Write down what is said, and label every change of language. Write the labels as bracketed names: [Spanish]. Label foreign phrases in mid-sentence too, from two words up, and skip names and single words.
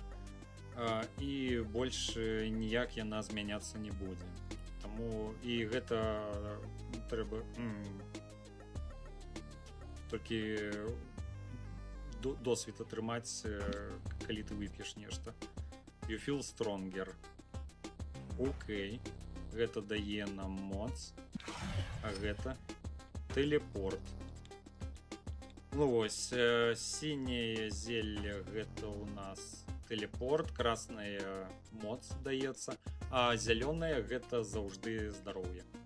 [Belarusian] І больш ніяк яна змяняцца не будзе. Таму і гэта трэба толькі досвід атрымаць, калі ты вып'еш нешта. [English] You feel stronger. [Belarusian] Окей. Гэта дае нам моц. А гэта тэлепорт. Ну вось, сіняе зелле гэта у нас тэлепорт, красная моц даецца, а зялёная гэта заўжды здароўе.